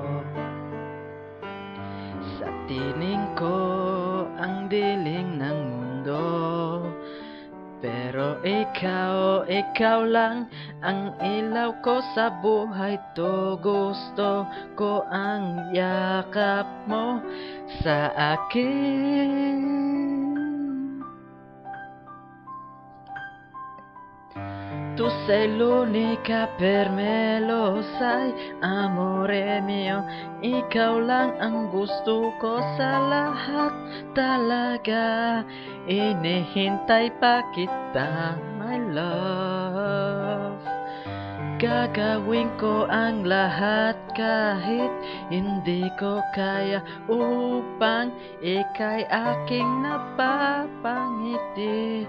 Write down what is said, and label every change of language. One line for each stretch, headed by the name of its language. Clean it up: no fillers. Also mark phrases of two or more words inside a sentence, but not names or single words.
Filipino: Sa tining ko ang diling ng mundo, pero ikaw lang ang ilaw ko sa buhay to. Gusto ko ang yakap mo sa akin.
Italian: Tu sei l'unica per me, lo sai, amore mio.
Filipino: Ikaw lang ang gusto ko sa lahat talaga. Inihintay pa kita,
English: my love.
Filipino: Gagawin ko ang lahat kahit hindi ko kaya upang ika'y aking napapangiti.